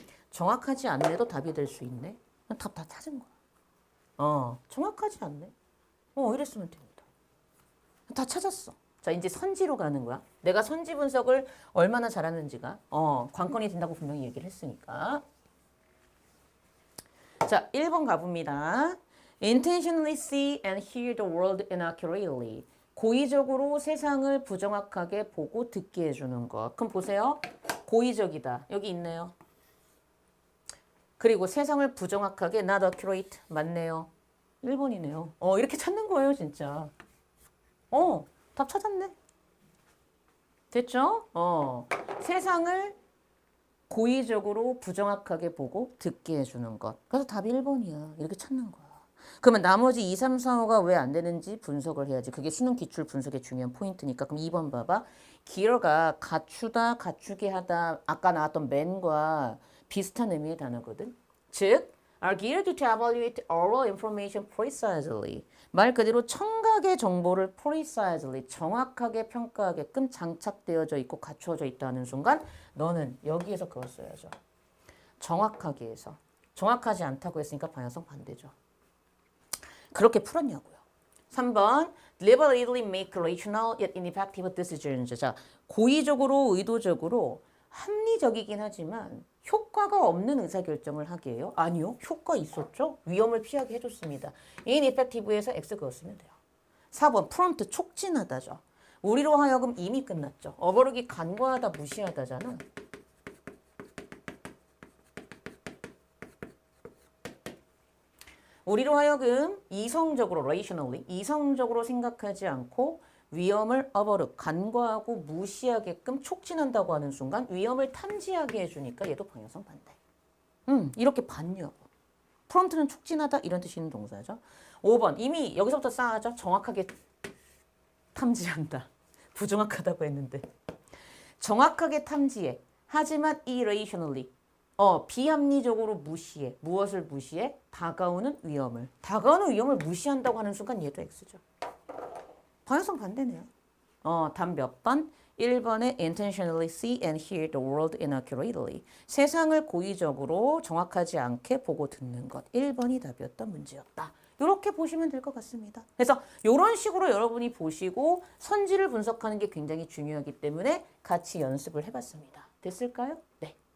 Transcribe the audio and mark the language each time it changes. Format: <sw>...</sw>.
<ko>정확하지 않네도 답이 될 수 있네. 답 다 찾은 거야. 정확하지 않네. 이랬으면 됩니다. 다 찾았어. 자, 이제 선지로 가는 거야. 내가 선지 분석을 얼마나 잘하는지가 관건이 된다고 분명히 얘기를 했으니까. 자, 1번 가봅니다.</ko> <en>Intentionally see and hear the world inaccurately.</en> <ko>고의적으로 세상을 부정확하게 보고 듣게 해주는 것. 그럼 보세요. 고의적이다. 여기 있네요. 그리고 세상을 부정확하게</ko> <en>not accurate.</en> <ko>맞네요. 1번이네요. 이렇게 찾는 거예요, 진짜. 답 찾았네. 됐죠? 세상을 고의적으로 부정확하게 보고 듣게 해주는 것. 그래서 답이 1번이야. 이렇게 찾는 거야. 그러면 나머지 2, 3, 4, 5가 왜 안 되는지 분석을 해야지. 그게 수능 기출 분석의 중요한 포인트니까. 그럼 2번 봐봐. gear가 갖추다, 갖추게 하다. 아까 나왔던 man과 비슷한 의미의 단어거든.</ko> <en>즉, are geared to evaluate all information precisely.</en> <ko>말 그대로 청각의 정보를 precisely, 정확하게 평가하게끔 장착되어져 있고 갖추어져 있다는 순간 너는 여기에서 그걸 써야죠. 정확하게 해서. 정확하지 않다고 했으니까 방향성 반대죠. 그렇게 풀었냐고요.</ko> <en>3번 deliberately make rational yet ineffective decisions.</en> <ko>자, 고의적으로 의도적으로 합리적이긴 하지만 효과가 없는 의사결정을 하게 해요. 아니요. 효과 있었죠. 위험을 피하게 해줬습니다. ineffective에서 X 그었으면 돼요. 4번 prompt, 촉진하다죠. 우리로 하여금 이미 끝났죠. 어버룩이 간과하다, 무시하다잖아. 우리로 하여금 이성적으로, rationally, 이성적으로 생각하지 않고 위험을 어버룩, 간과하고 무시하게끔 촉진한다고 하는 순간 위험을 탐지하게 해주니까 얘도 방향성 반대. 이렇게 반유하고. 프론트는 촉진하다 이런 뜻이 있는 동사죠. 5번 이미 여기서부터 싸하죠. 정확하게 탐지한다. 부정확하다고 했는데. 정확하게 탐지해. 하지만 irrationally. 비합리적으로 무시해. 무엇을 무시해? 다가오는 위험을. 다가오는 위험을 무시한다고 하는 순간 얘도 X죠. 방향성 반대네요. 답 몇 번?</ko> <en>1번에 intentionally see and hear the world inaccurately.</en> <ko>세상을 고의적으로 정확하지 않게 보고 듣는 것. 1번이 답이었던 문제였다. 이렇게 보시면 될 것 같습니다. 그래서 이런 식으로 여러분이 보시고 선지를 분석하는 게 굉장히 중요하기 때문에 같이 연습을 해봤습니다. 됐을까요? 네.</ko>